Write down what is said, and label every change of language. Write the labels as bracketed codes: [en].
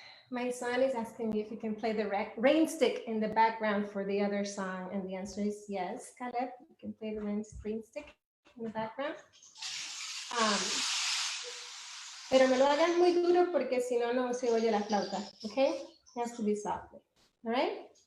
[en] My son is asking me if he can play the rain stick in the background for the other song, and the answer is yes, Caleb, you can play the rain stick in the background. [es] Pero me lo hagan muy duro porque si no, no se oye la flauta, okay? [en] It has to be softly, all right?